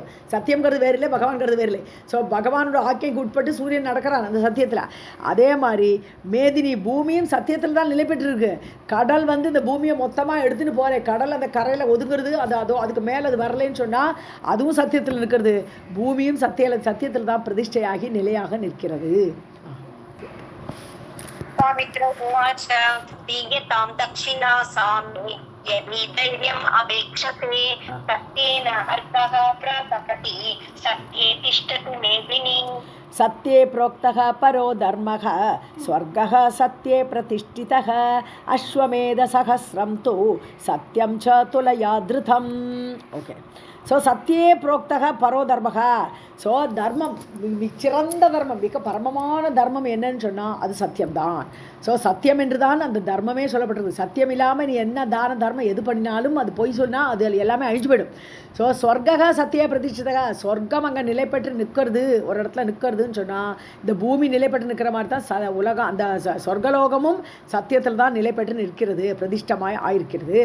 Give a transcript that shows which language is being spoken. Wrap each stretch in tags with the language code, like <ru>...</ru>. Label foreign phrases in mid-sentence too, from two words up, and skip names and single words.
<ta>சத்தியங்கிறது வேறு இல்லை, பகவான்கிறது வேறு இல்லை. ஸோ பகவானோட ஆக்கைக்கு உட்பட்டு சூரியன் நடக்கிறான் அந்த சத்தியத்தில். அதே மாதிரி மேதினி பூமியும் சத்தியத்தில் தான் நிலை பெற்றிருக்கு. கடல் இந்த பூமியை மொத்தமாக எடுத்துன்னு போகிறேன், கடல் அந்த கரையில் ஒதுங்கிறது, அதுக்கு மேலே அது வரலைன்னு சொன்னால் அதுவும் சத்தியத்தில் நிற்கிறது. பூமியும் சத்தியத்தில் தான் பிரதிஷ்டையாகி நிலையாக நிற்கிறது.</ta> <sa>विश्वामित्र उवाच दीयतां दक्षिणा सामे यदि धैर्यम् अवेक्षसे सत्येन अर्कः प्रतपति सत्ये तिष्ठति मेदिनी. सत्ये प्रोक्तः परो धर्मः स्वर्गः सत्ये प्रतिष्ठितः अश्वमेधसहस्रं तु सत्यं च तुलया धृतम्.</sa> <ta>ओके,</ta> <sa>ஸோ सत्ये प्रोक्तः परो धर्मः.</sa> <ta>ஸோ தர்மம், சிறந்த தர்மம், மிக பரமமான தர்மம் என்னன்னு சொன்னால் அது சத்தியம்தான். ஸோ சத்தியம் என்று தான் அந்த தர்மமே சொல்லப்பட்டிருக்கு. சத்தியம் இல்லாமல் நீ என்ன தான தர்மம் எது பண்ணினாலும் அது பொய் சொன்னால் அது எல்லாமே அழிஞ்சு போயிடும். ஸோ</ta> <sa>स्वर्गः सत्य प्रतिष्ठितः,</sa> <ta>சொர்க்கம் அங்கே நிலை பெற்று நிற்கிறது, ஒரு இடத்துல நிற்கிறதுன்னு சொன்னால் இந்த பூமி நிலை பெற்று நிற்கிற மாதிரி தான் உலகம், அந்த சொர்க்கலோகமும் சத்தியத்தில் தான் நிலை பெற்று நிற்கிறது, பிரதிஷ்டமாய் ஆயிருக்கிறது.</ta>